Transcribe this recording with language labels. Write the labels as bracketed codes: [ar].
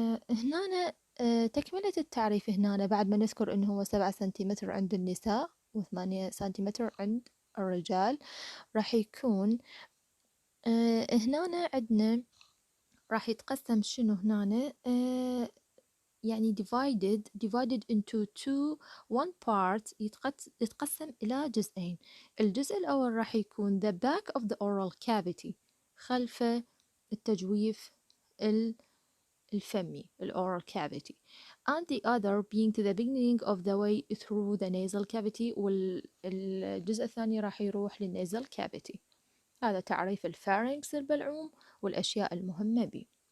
[ar] هنا تكملة التعريف هنا بعد ما نذكر إنه هو 7 سنتيمتر عند النساء و8 سنتيمتر عند الرجال، راح يكون هنا عندنا راح يتقسم شنو هنا يعني [en] divided into one part، [ar] يتقسم إلى جزئين. الجزء الأول راح يكون [en] the back of the oral cavity، [ar] خلف التجويف الفمي [en] oral cavity، and the other being to the beginning of the way through the nasal cavity، [ar] والجزء الثاني راح يروح للنازل [en] cavity. [ar] هذا تعريف الفارنكس البلعوم والأشياء المهمة به.